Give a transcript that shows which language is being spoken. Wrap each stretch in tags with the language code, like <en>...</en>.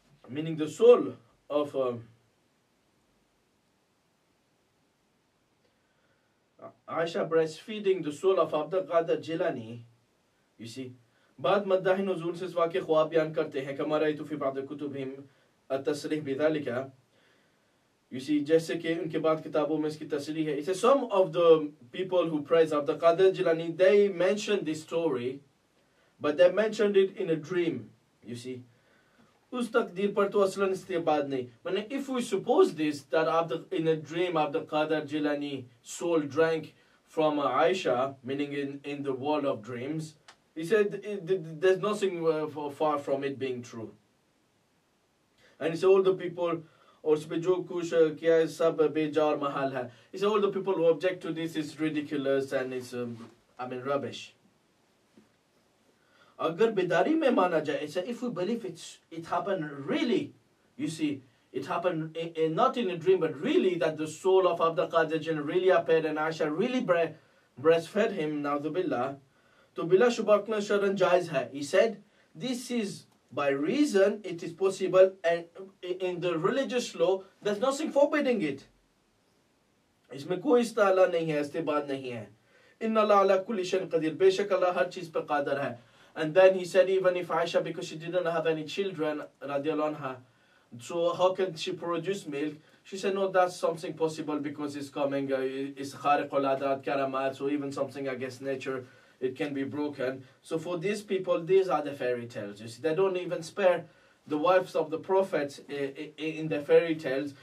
<en>meaning the soul of Aisha breastfeeding the soul of Abdul Qadir Jilani.</en> <hi>You see, बाद मद्दाही नुज़ूल से इस वाक़े ख्वाब बयान करते हैं</hi> <ar>कमा रअयतु फ़ी बअद कुतुबिहिम अत-तस्रीह बिज़ालिका.</ar> <en>You see,</en> <hi>जैसे कि उनके बाद किताबों में इसकी तस्रीह है.</hi> <en>It says some of the people who praise Abdul Qadir Jilani, they mentioned this story, but they mentioned it in a dream.</en> <hi>You see, उस तकदीर पर तो असलन इस्तेबाद नहीं.</hi> <en>But if we suppose this, that in a dream Abdul Qadir Jilani soul drank from Aisha, meaning in the world of dreams, he said there's nothing far from it being true. And he said all the people,</en> <hi>और उस पे जो कुछ किया है सब बेजार महल है.</hi> <en>He said all the people who object to this is ridiculous and it's I mean rubbish.</en> <hi>अगर बेदारी में माना जाए,</hi> <en>if we believe it happened really, you see, it happened not in a dream, but really that the soul of Abdul Qadir Jilani really appeared and Aisha really breastfed him, na'udhu billah,</en> <hi>to bila shubha sharan jaiz hai.</hi> <en>He said, this is by reason, it is possible, and in the religious law, there's nothing forbidding it.</en> <hi>इसमें कोई इस्ताला नहीं है, इस्तेबाद नहीं है.</hi> <ar>Inna Allah ala kulli shayin qadir.</ar> <hi>बेशक Allah हर चीज पर कादर है.</hi> <en>And then he said, even if Aisha, because she didn't have any children, radiallahu anha, so how can she produce milk? She said, no, that's something possible because it's coming, it's khariq al-adat, karamat, so even something against nature, it can be broken. So for these people, these are the fairy tales. You see, they don't even spare the wives of the prophets in the fairy tales.</en>